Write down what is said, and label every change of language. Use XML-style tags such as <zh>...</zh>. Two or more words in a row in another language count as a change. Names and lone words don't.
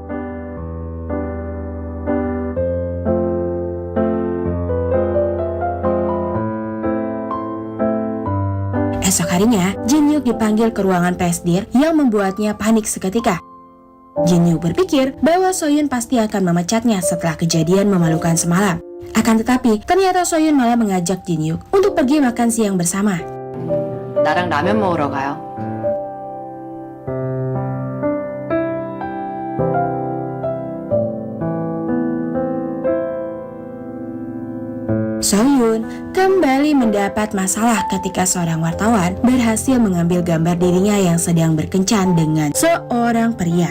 <id>Esok harinya, Jin-hyuk dipanggil ke ruangan presidir yang membuatnya panik seketika. Jin-hyuk berpikir bahwa Soyun pasti akan memecatnya setelah kejadian memalukan semalam. Akan tetapi, ternyata Soyun malah mengajak Jin-hyuk untuk pergi makan siang bersama.</id> <ko>나랑 라면 먹으러 가요.</ko> <id>Soyun kembali mendapat masalah ketika seorang wartawan berhasil mengambil gambar dirinya yang sedang berkencan dengan seorang pria.</id>